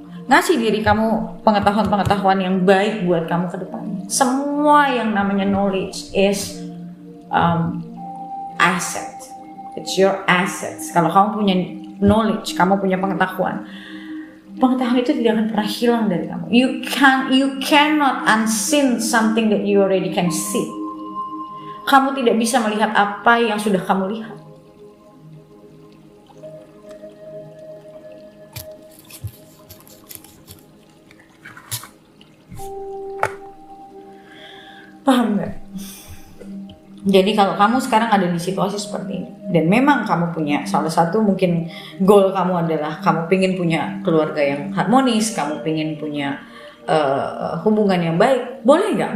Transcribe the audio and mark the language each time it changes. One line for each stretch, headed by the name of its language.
Indonesian: Ngasih diri kamu pengetahuan-pengetahuan yang baik buat kamu ke depannya. Semua yang namanya
English: knowledge is asset. It's your assets.
Indonesian: Kalau kamu punya knowledge, kamu punya pengetahuan itu tidak akan pernah hilang dari kamu.
English: You cannot unseen something that you already can see.
Indonesian: Kamu tidak bisa melihat apa yang sudah kamu lihat. Paham gak? Jadi kalau kamu sekarang ada di situasi seperti ini, dan memang kamu punya salah satu mungkin goal kamu adalah kamu pengen punya keluarga yang harmonis, kamu pengen punya hubungan yang baik, boleh nggak?